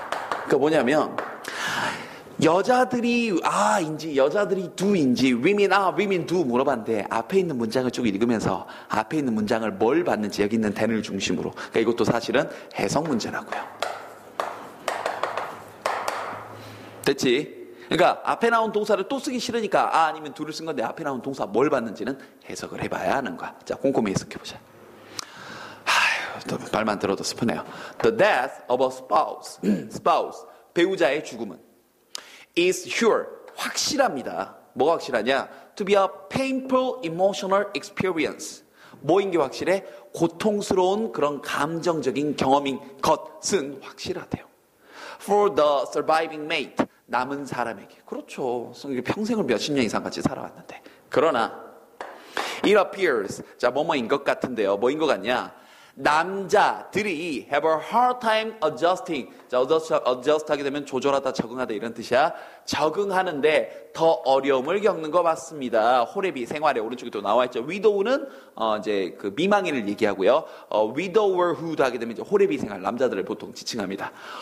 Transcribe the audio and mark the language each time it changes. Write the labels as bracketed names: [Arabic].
[Korean] 그러니까 뭐냐면 여자들이 여자들이 do인지 [English] women do [Korean] 물어봤는데 앞에 있는 문장을 쭉 읽으면서 앞에 있는 문장을 뭘 받는지 여기 있는 then을 중심으로. 그러니까 이것도 사실은 해석 문제라고요. 됐지? 그러니까 앞에 나온 동사를 또 쓰기 싫으니까 아니면 do를 쓴 건데 앞에 나온 동사 뭘 받는지는 해석을 해봐야 하는 거야. 자, 꼼꼼히 해석해보자. 말만 들어도 슬프네요. [English] The death of a spouse, [Korean] 배우자의 죽음은 [English] is sure, [Korean] 확실합니다. 뭐가 확실하냐? [English] To be a painful emotional experience. [Korean] 뭐인 게 확실해? 고통스러운 그런 감정적인 경험인 것은 확실하대요. [English] For the surviving mate, [Korean] 남은 사람에게. 그렇죠. 평생을 몇십 년 이상 같이 살아왔는데. 그러나 [English] it appears, [Korean] 자, 뭐뭐인 것 같은데요. 뭐인 것 같냐? 남자들이 [English] have a hard time adjusting. [Korean] 자, adjust 하게 되면 조절하다, 적응하다 이런 뜻이야. 적응하는데 더 어려움을 겪는 것 같습니다. 호레비 생활에 오른쪽에 또 나와 있죠. widow는 이제 그 미망인을 얘기하고요. widowerhood 하게 되면 이제 호레비 생활, 남자들을 보통 지칭합니다.